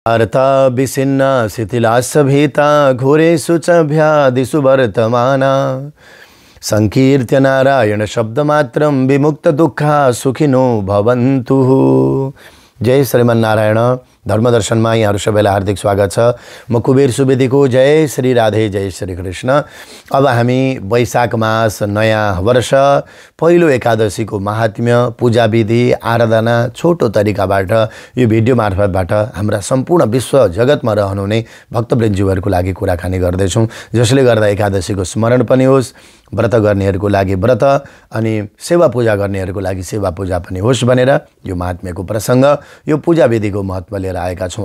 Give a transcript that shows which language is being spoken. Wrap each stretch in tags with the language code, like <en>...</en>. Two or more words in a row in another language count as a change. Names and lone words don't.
<sa>वार्ता विसिन्न शिथिलास्सभीता घोरेषु च भ्यादिषु वर्तमाना संकीर्त्य नारायण शब्दमात्रं विमुक्त दुःखा सुखिनो भवन्तु।</sa> <ne>जय श्रीमन्नारायण। धर्मदर्शन में यहाँ सबैलाई हार्दिक स्वागत छ। म कुबेर सुवेदी को जय श्री राधे जय श्री कृष्ण। अब हामी वैशाख मास नयाँ वर्ष पहिलो एकादशी को महात्म्य पूजा विधि आराधना छोटो तरिकाबाट यो भिडियो मार्फतबाट हाम्रा सम्पूर्ण विश्व जगत में रहनुहुने भक्तवृन्दज्यूहरुको लागि कुराकानी गर्दैछौं, जसले गर्दा एकादशी को स्मरण पनि होस्, व्रत गर्नेहरुको लागि व्रत अनि सेवा पूजा गर्नेहरुको लागि सेवा पूजा पनि होस् भनेर यो महात्म्यको प्रसंग, यो पूजा विधि को महत्व लिएर आएका छौं।</ne>